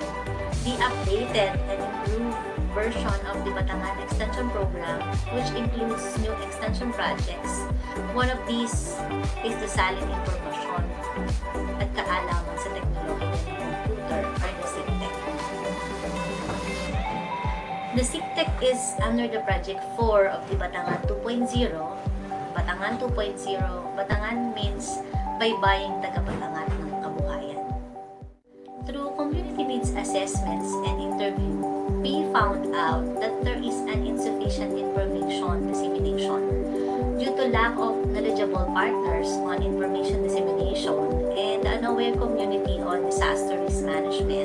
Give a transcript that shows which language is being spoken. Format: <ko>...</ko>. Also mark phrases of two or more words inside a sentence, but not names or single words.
<en>The updated and improved version of the Batangan Extension Program, which includes new extension projects. One of these is the Salin Informasyon at Kaalaman sa Teknolohiya ng Computer or the CEIT. The CEIT is under the Project 4 of the Batangan 2.0. Batangan 2.0, Batangan means</en> <tl>baybaying taga-Batangan ng kabuhayan.</tl> <en>Through community needs assessments and interview, we found out that there is an insufficient information dissemination due to lack of knowledgeable partners on information dissemination and an aware community on disaster risk management.</en>